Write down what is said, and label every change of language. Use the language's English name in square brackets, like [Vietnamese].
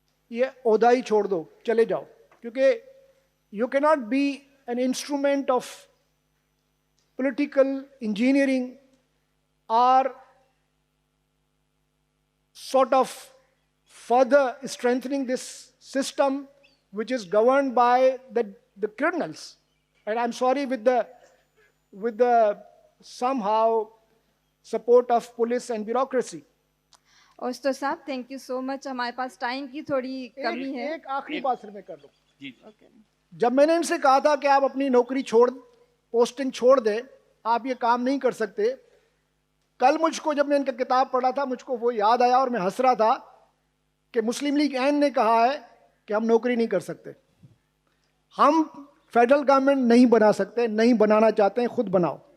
[Urdu] یہ عہدہ ہی چھوڑ دو, چلے جاؤ, کیونکہ [English] You can not be an instrument of political engineering اور sort of further strengthening this system which is governed by the criminals. And I'm sorry, with the somehow support of police and bureaucracy. اوستو صاحب thank you so much. [Urdu] ہمارے پاس time کی تھوڑی کمی ہے. ایک آخری بات صرف میں کر لوں. جی جب میں نے ان سے کہا تھا کہ آپ اپنی نوکری پوسٹنگ چھوڑ دیں, آپ یہ کام نہیں کر سکتے, کل مجھ کو جب میں ان کا کتاب پڑھا تھا مجھ کو وہ یاد آیا اور میں ہنس رہا تھا کہ مسلم لیگ این نے کہا ہے کہ ہم نوکری نہیں کر سکتے, ہم فیڈرل گورنمنٹ نہیں بنا سکتے, نہیں بنانا چاہتے ہیں, خود بناؤ.